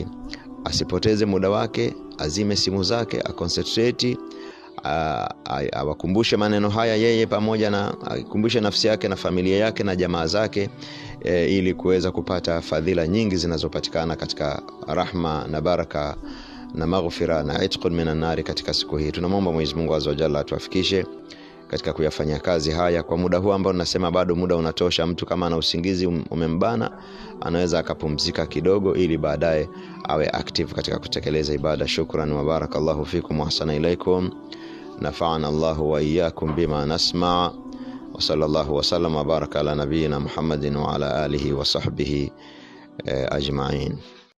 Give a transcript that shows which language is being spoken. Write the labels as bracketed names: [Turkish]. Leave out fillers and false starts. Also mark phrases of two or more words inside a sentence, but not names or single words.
[Swahili] Asipoteze muda wake, azime simu zake, aconcentrate, awakumbushe maneno haya yeye pamoja na akumbushe nafsi yake na familia yake na jamaa zake, ili kuweza kupata fadhila nyingi zinazopatikana katika rahma na baraka na maghfira na [Arabic] عتق من النار [Swahili] katika siku hii. Tunamwomba Mwenyezi Mungu [Arabic] عز وجل [Swahili] atuafikishe katika kuyafanya kazi haya kwa muda huu ambao nasema bado muda unatosha. Mtu kama ana usingizi umembana, anaweza akapumzika kidogo ili baadaye awe active katika kutekeleza ibada. [Arabic] شكرا وبارك الله فيكم وأحسن إليكم. نفعنا الله وإياكم بما نسمع'. وصلى الله وسلم وبارك على نبينا محمد وعلى آله وصحبه أجمعين.